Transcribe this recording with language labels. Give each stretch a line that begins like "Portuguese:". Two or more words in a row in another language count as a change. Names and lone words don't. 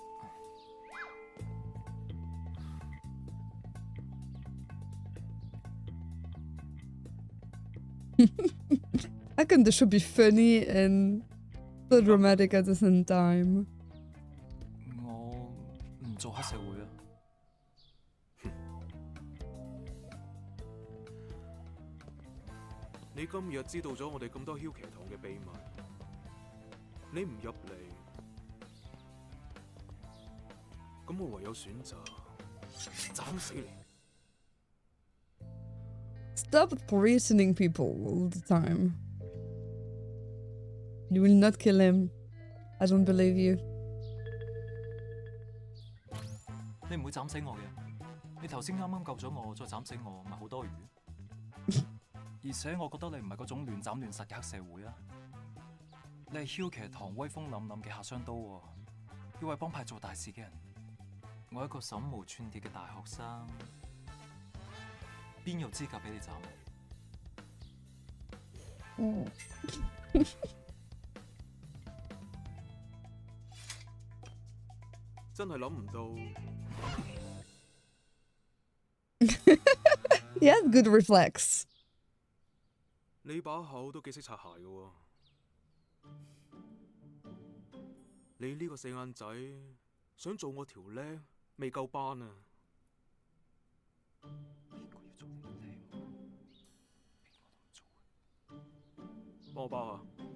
English: How can the show be funny and so dramatic at the same time?
Cantonese: 我唔做黑社會啊！你今日知道咗我哋咁多梟騎堂嘅秘密，你唔入嚟，咁我唯有選擇斬死你。
English: Stop threatening people all the time. You will not kill him. I don't believe you.
Cantonese: 你唔會斬死我嘅。你頭先啱啱救咗我，再斬死我，咪好多餘。而且我覺得你唔係嗰種亂斬亂殺嘅黑社會啊！你係梟騎堂威風凜凜嘅下雙刀喎，要為幫派做大事嘅人。我一個手無寸鐵嘅大學生，邊有資格俾你斬？真係諗唔到。
English: He has good reflex.
Cantonese: 你把口都幾識擦鞋嘅喎，你呢個四眼仔想做我條僆未夠班啊！幫我包下。